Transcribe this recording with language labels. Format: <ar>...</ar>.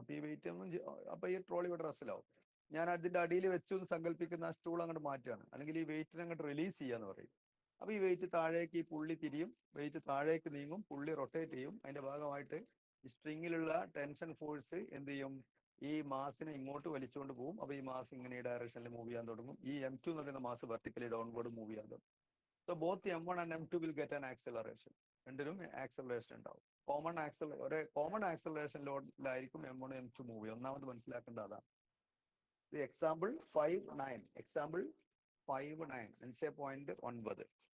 <ml>അപ്പൊ ഈ വെയിറ്റ് ഒന്നും അപ്പൊ ഈ ട്രോളി ഇവിടെ റെസ്റ്റിലാവും. ഞാൻ അതിന്റെ അടിയിൽ വെച്ചു എന്ന് സങ്കല്പിക്കുന്ന ആ സ്റ്റൂൾ അങ്ങോട്ട് മാറ്റുകയാണ്, അല്ലെങ്കിൽ ഈ വെയിറ്റിനെ അങ്ങോട്ട് റിലീസ് ചെയ്യാന്ന് പറയും. അപ്പൊ ഈ വെയിറ്റ് താഴേക്ക്, ഈ പുള്ളി തിരിയും, വെയിറ്റ് താഴേക്ക് നീങ്ങും, പുള്ളി റൊട്ടേറ്റ് ചെയ്യും. അതിന്റെ ഭാഗമായിട്ട് ഈ സ്ട്രിങ്ങിലുള്ള ടെൻഷൻ ഫോഴ്സ് എന്ത് ചെയ്യും, ഈ മാസിനെ ഇങ്ങോട്ട് വലിച്ചുകൊണ്ട് പോകും. അപ്പൊ ഈ മാസ് ഇങ്ങനെ ഈ ഡയറക്ഷനിൽ മൂവ് ചെയ്യാൻ തുടങ്ങും. ഈ M2 എന്ന് പറയുന്ന മാസ് വെർട്ടിക്കലി ഡൗൺവേർഡ് മൂവ് ചെയ്യാൻ തുടങ്ങും.</ml> <en>So both M1 and M2 will get an acceleration.</en> <ml>രണ്ടിലും ആക്സലറേഷൻ ഉണ്ടാവും. Common acceleration ലോഡിലായിരിക്കും M1 M2 move ചെയ്യുക. ഒന്നാമത് മനസ്സിലാക്കേണ്ട അതാണ്.</ml> <en>Example 5.9. Example 5.9 5.9.</en>